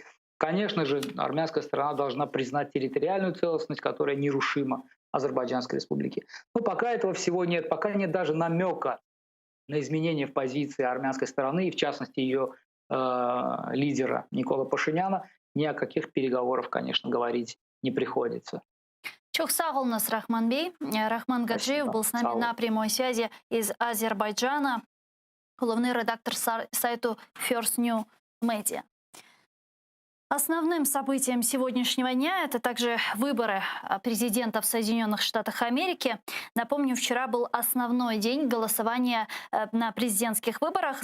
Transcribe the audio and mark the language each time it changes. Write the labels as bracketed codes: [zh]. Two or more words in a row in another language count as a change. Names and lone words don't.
[ru] Конечно же, армянская сторона должна признать территориальную целостность, которая нерушима Азербайджанской республики. Но пока этого всего нет, пока нет даже намека на изменение в позиции армянской стороны, и в частности ее лидера Никола Пашиняна, ни о каких переговорах, конечно, говорить не приходится. [crh] Çok sağ olunuz Rahman Bey. [ru] Rahman Гаджиев был с нами на прямой связи из Азербайджана, главный редактор сайту First New Media. Основным событием сегодняшнего дня это также выборы президента в Соединенных Штатах Америки. Напомню, вчера был основной день голосования на президентских выборах.